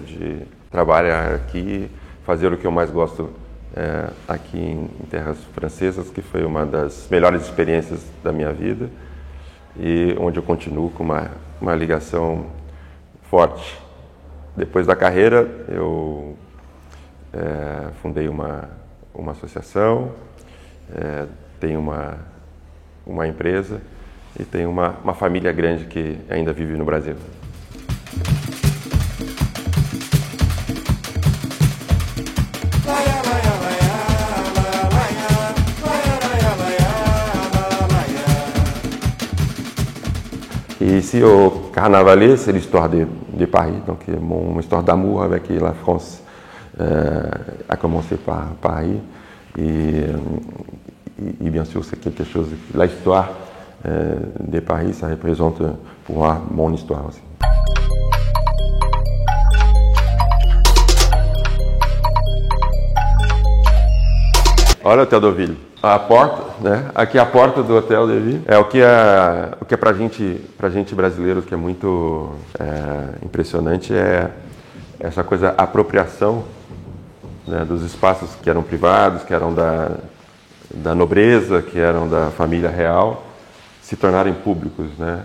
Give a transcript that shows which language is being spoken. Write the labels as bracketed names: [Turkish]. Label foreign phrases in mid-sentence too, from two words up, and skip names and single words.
[Portuguese] de trabalhar aqui, fazer o que eu mais gosto aqui em terras francesas, que foi uma das melhores experiências da minha vida e onde eu continuo com uma ligação forte. Depois da carreira, eu fundei uma associação, tenho uma empresa e tenho uma família grande que ainda vive no Brasil. [French] Ici, au Carnavalet, c'est l'histoire de Paris, donc mon histoire d'amour avec la France a commencé par Paris et bien sûr c'est quelque chose, l'histoire de Paris, ça représente pour moi mon histoire aussi. [Portuguese] Olha o Hotel de Ville. A porta, né? Aqui é a porta do Hotel de Ville. O que é pra gente brasileiro que é muito impressionante é essa coisa, a apropriação, né, dos espaços que eram privados, que eram da nobreza, que eram da família real, se tornarem públicos, né?